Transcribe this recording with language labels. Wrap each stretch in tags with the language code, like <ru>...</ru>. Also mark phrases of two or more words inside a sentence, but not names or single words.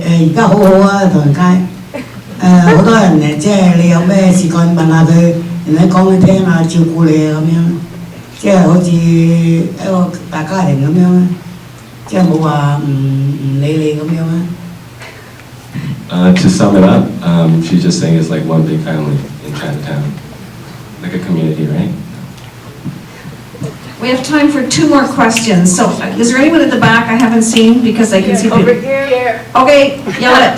<yue>而家好好啊，唐人街。好多人誒，即係你有咩事幹問下佢，人哋講佢聽啊，照顧你啊咁樣，即係好似一個大家庭咁樣，即係冇話唔理你咁樣啊。</yue> <en>To sum it up, she's just saying it's like one big family in Chinatown, like a community, right? We have time for 2 more questions. So is there anyone at the back I haven't seen because I can see Over people? here. Okay, yell it.</en>